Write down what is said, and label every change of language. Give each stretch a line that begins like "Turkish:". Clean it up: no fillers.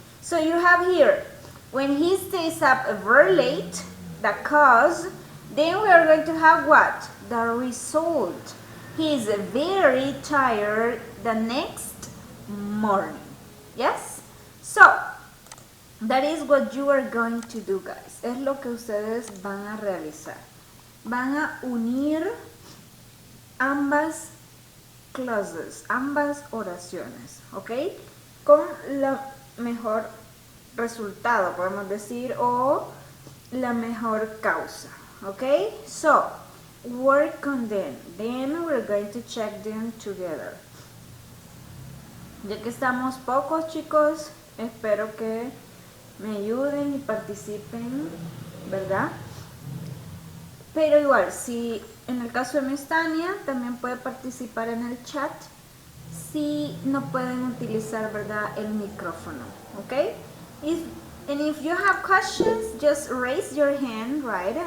English: So you have here, when he stays up very late, the cause, then we are going to have what? The result. He is very tired the next morning, yes? So, that is what you are going to do, guys.
Spanish: Es lo que ustedes van a realizar. Van a unir ambas clauses, ambas oraciones, ¿ok? Con el mejor resultado, podemos decir, o la mejor causa.
English: Okay, so work on them. Then we're going to check them together.
Spanish: Ya que estamos pocos, chicos, espero que me ayuden y participen, ¿verdad? Pero igual, si en el caso de Miss Tania, también puede participar en el chat si no pueden utilizar, ¿verdad?, el micrófono, ¿ok?
English: And if you have questions, just raise your hand, right?